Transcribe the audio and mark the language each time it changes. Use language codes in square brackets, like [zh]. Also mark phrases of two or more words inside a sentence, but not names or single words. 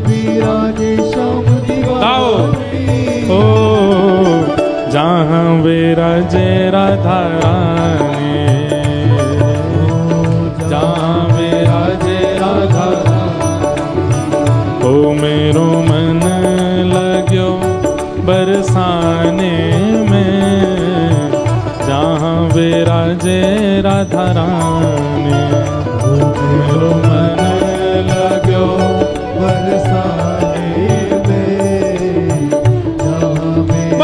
[hi] विराज श्याम दीवानी। ओ जहाँ विराजे राधा रानी, जहाँ विराजे राधा रानी। ओ [ne] मेरो मन लाग्यो [hi] बरसाने में, जहाँ विराजे राधा रानी। [ne] मेरो मन लाग्यो [hi] बरसाने में, जहाँ में